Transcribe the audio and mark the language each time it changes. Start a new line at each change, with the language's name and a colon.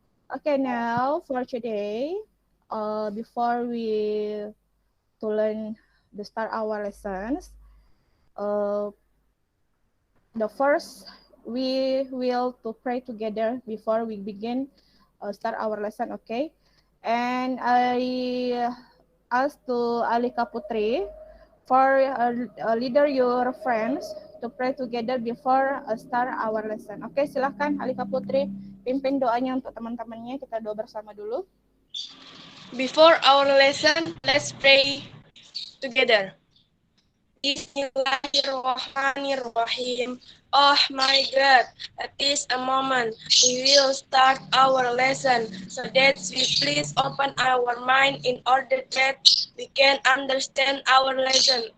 English: Okay, now for today, before we to learn the start our lessons, the first we will to pray together before we begin start our lesson. Okay, and I ask to Alika Putri for leader your friends to pray together before start our lesson.
Indonesian: Oke, silahkan Alika Putri pimpin doanya untuk teman-temannya. Kita doa bersama dulu.
English: Before our lesson, let's pray together. Bismillahirrahmanirrahim. Oh my God, at this moment we will start our lesson, so that we please open our mind in order that we can understand our lesson.